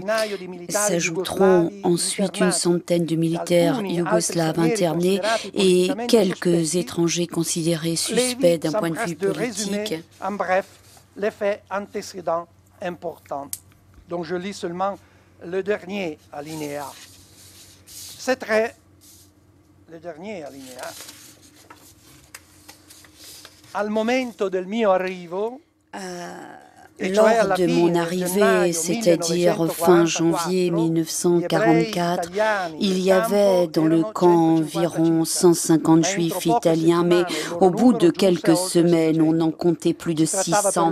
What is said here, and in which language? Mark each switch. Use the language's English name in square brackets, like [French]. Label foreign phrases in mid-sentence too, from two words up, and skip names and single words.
[French] S'ajouteront ensuite une centaine de militaires yougoslaves internés et quelques étrangers considérés suspects d'un point de vue politique. En bref, les faits antécédents importants. Donc je lis seulement le dernier alinéa. C'est très... Le dernier alinéa. [Italian] Al momento del mio arrivo, [French] lors de mon arrivée, c'est-à-dire fin janvier 1944, il y avait dans le camp environ 150 Juifs italiens, mais au bout de quelques semaines, on en comptait plus de 600.